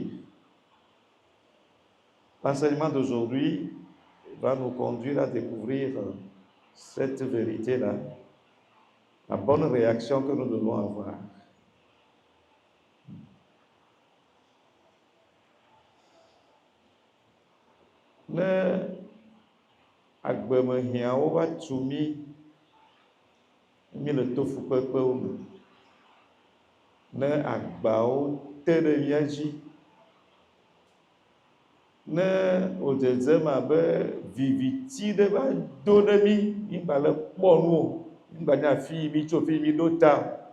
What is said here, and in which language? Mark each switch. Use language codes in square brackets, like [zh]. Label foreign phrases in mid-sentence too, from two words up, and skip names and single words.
[fr] L'enseignement d'aujourd'hui va nous conduire à découvrir cette vérité-là, la bonne réaction que nous devons avoir. [ee] ne agbemehiãwo va tu mí le to fukpekpewo me, ne agbawo te ɖe mía dzi, ne wodzedzem abe viviti ɖe va do ɖe mí, mígba le kpɔ nu o, mígba nya afi yi mí tso, fi mí ɖo ta o.